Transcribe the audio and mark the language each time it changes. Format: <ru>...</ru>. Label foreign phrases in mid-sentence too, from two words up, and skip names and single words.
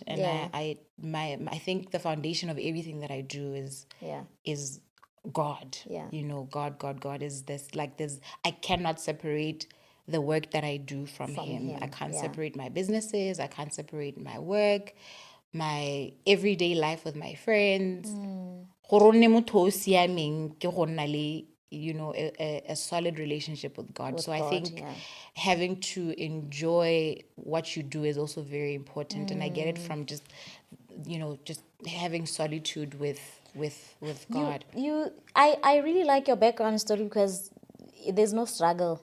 <en>And I think the foundation of everything that I do is God. Yeah. God is this, I cannot separate the work that I do from him. I can't separate my businesses. I can't separate my work, my everyday life with my friends.</en> <tn>Gore o nne motho o siameng ke go nna le,</tn> <en>you know, a solid relationship with God. So I think having to enjoy what you do is also very important. And I get it from just, you know, just having solitude with God. I really like your background story because there's no struggle.</en>